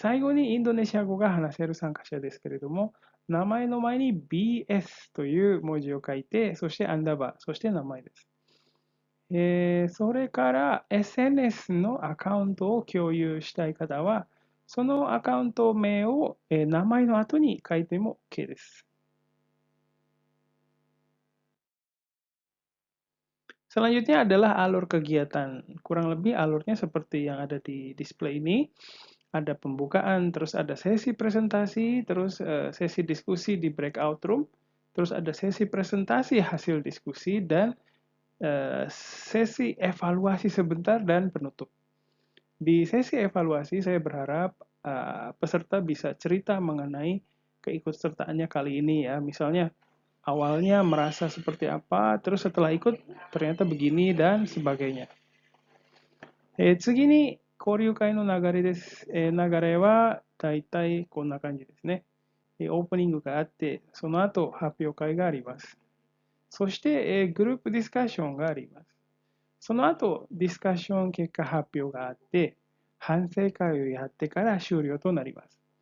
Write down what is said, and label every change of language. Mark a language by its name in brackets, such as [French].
[Japanese] 最後にインドネシア語が話せる参加者ですけれども、名前の前に BS という文字を書いて、そしてアンダーバー、そして名前です。それから SNS のアカウントを共有したい方は、そのアカウント名を名前の後に書いても OK です。 [Indonesian] Selanjutnya adalah alur kegiatan. Kurang lebih alurnya seperti yang ada di display ini. Ada pembukaan, terus ada sesi presentasi, terus sesi diskusi di breakout room, terus ada sesi presentasi hasil diskusi, dan sesi evaluasi sebentar dan penutup. Di sesi evaluasi saya berharap peserta bisa cerita mengenai keikutsertaannya kali ini ya. Misalnya awalnya merasa seperti apa, terus setelah ikut ternyata begini dan sebagainya. [Japanese] 次に交流会の流れです。流れはだいたいこんな感じですね。オープニングがあって、その後発表会があります。そして、グループディスカッションがあります。その後、ディスカッション結果発表があって、反省会をやってから終了となります。